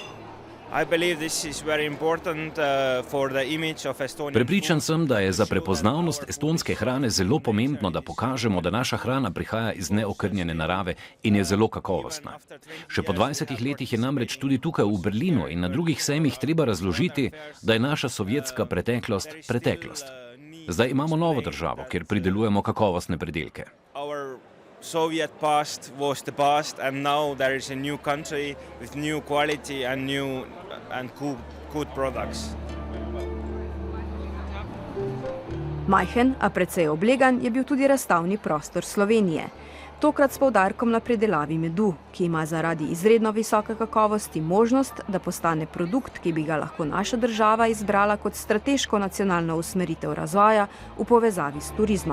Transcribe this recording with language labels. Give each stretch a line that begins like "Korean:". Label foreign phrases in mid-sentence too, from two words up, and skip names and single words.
Slovenian: Prepričan sem, da je za prepoznavnost estonske hrane zelo pomembno, da pokažemo, da naša hrana prihaja iz neokrnjene narave in je zelo kakovostna. Še po 20 letih je namreč tudi tukaj v Berlinu in na drugih sejmih treba razložiti, da je naša sovjetska preteklost preteklost. Zdaj imamo novo državo, kjer pridelujemo kakovostne pridelke.
English: Soviet past was the past and now there is a new country with new quality and new and good products.
Slovenian: Majhen, a precej oblegan je bil tudi razstavni prostor Slovenije. tokrat s poudarkom na pridelavi medu, ki ima zaradi izredno visoke kakovosti možnost, da postane produkt, ki bi ga lahko naša država izbrala kot strateško nacionalno usmeritev razvoja v povezavi s turizmom.